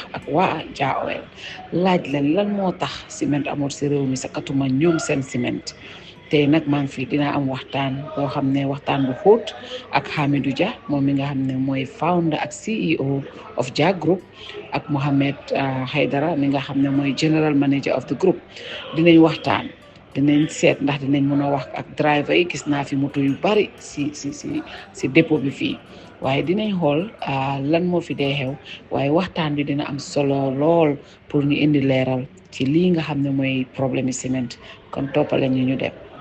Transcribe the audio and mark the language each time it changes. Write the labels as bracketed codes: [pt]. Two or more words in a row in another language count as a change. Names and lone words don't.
[wo] ak waa Jah Oil laaj leen lan moo tax ciment amul ci réew mi sakatuma ñoom seen ciment tey nag maa ngi fii dinaa am waxtaan boo xam ne waxtaan bu xóot ak Hamidou Jah moom mi nga xam ne mooy founder ak CEO of Jah Group ak Muhammed Hydara mi nga xam ne mooy [en] general manager of the group [wo] dinañ waxtaan dinañ seet ndax dinañ mën a wax ak driver yi gis naa fi moto yu bari si dépôt bi fii waaye dinañ xool lan moo fi dee xew waaye waxtaan bi dina am solo lool pour ñu indi leeral ci lii nga xam ne mooy problème yi ciment kon toppale ñu dem.